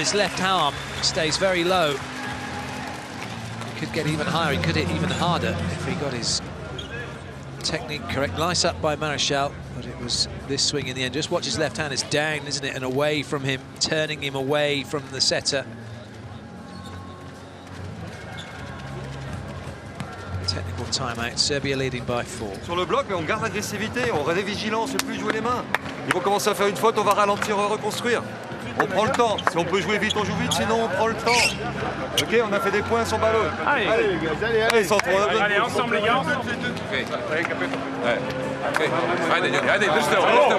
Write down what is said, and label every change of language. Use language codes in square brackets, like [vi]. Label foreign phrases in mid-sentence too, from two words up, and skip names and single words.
[en] His left arm stays very low. He could get even higher, he could hit even harder if he got his technique correct. Nice up by Marshall, but it was this swing in the end. Just watch his left hand, it's down, isn't it, and away from him, turning him away from the setter. Technical timeout, Serbia leading by 4. [fr] Sur le bloc, mais on garde l'agressivité, on reste vigilant, on ne sait plus jouer les mains. Ils vont commencer à faire une faute, on va ralentir, reconstruire. On prend le temps. Si on peut jouer vite, on joue vite, sinon on prend le temps. Ok, on a fait des points sur ballon. Allez, centre. Allez, ensemble les gars. [sr] Okay. Ajde, držite ovo.